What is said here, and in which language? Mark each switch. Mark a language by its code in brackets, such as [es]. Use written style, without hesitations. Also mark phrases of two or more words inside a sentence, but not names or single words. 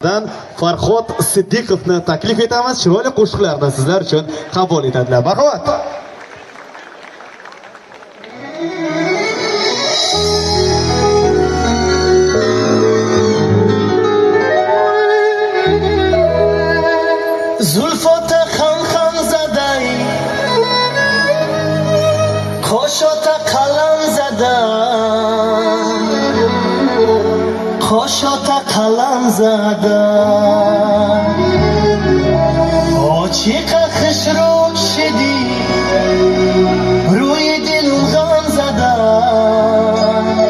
[uz] viloyatidan Farxod Sidikovni taklif etamiz. Chiroyli qo'shiqlarni sizlar uchun qabul etadilar. Marhamat. [tg] زلفات خم خم زدی خوشات قلم زدم خوشات قلم زدم آچیقه خش رو شدی روی دل غم زدم